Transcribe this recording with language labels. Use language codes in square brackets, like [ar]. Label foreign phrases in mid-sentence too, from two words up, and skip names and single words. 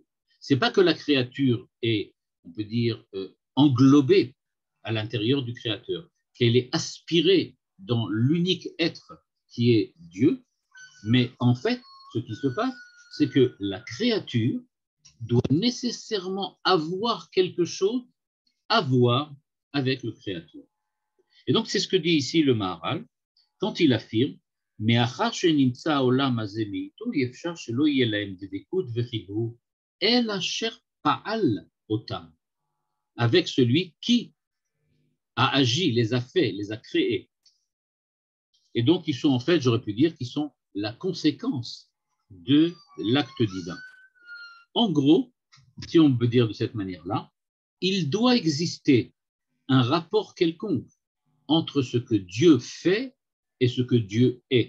[fr] Ce n'est pas que la créature est, on peut dire, englobée à l'intérieur du Créateur, qu'elle est aspirée dans l'unique être qui est Dieu, mais en fait, ce qui se passe, c'est que la créature doit nécessairement avoir quelque chose à voir avec le Créateur. Et donc, c'est ce que dit ici le Maharal, quand il affirme [he] מאחר שנמצא העולם הזה מאיתו, אי אפשר שלא יהיה להם דבקות וחיבור, אלא אשר פעל אותם, [fr] avec celui qui a agi, les a fait, les a créés. Et donc, ils sont en fait, j'aurais pu dire, qu'ils sont la conséquence de l'acte divin. En gros, si on peut dire de cette manière-là, il doit exister un rapport quelconque entre ce que Dieu fait et ce que Dieu est.